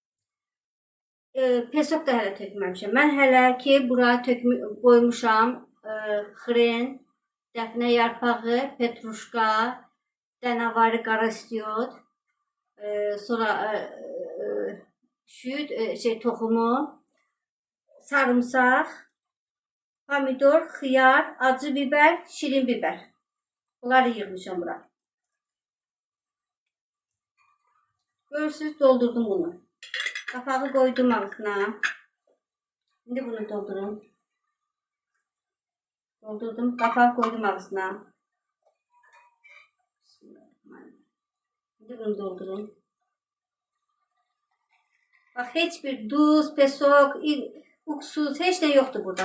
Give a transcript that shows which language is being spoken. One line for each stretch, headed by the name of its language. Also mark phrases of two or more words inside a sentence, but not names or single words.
Azerbaijani: Pesok da hələ tökməmişəm. Mən hələ ki bura qoymuşam xren, dəfnə yarpağı, petruşka, dənavarı qara istiyot, sonra şüyüd toxumu, sarımsaq, pomidor, xiyar, acı biber, şirin biber. Bunları yığmışam bura. Görürsünüz, doldurdum bunu.
Turkish: Kapağı koydum altına. Şimdi bunu doldurun. Doldurdum. Kapağı koydum altına. Şimdi bunu doldurun. Bak hiçbir duz, pesok, uksus, hiç ne yoktu burada.